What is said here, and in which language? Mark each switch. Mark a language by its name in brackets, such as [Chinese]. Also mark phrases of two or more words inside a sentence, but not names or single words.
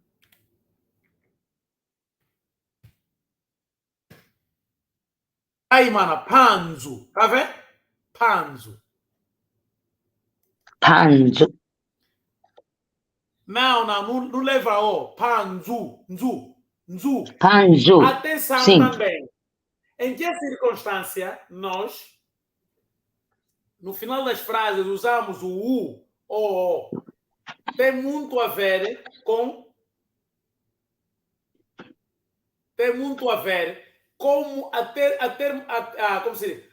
[Portuguese] Aí, mano, panzo. Tá vendo? Panzo. panzo. Não leva o. Panzu. Nzu. Panzo. Atenção Sim. também. Em que circunstância nós, no final das frases, usamos o U ou O? Tem muito a ver com como como se diz?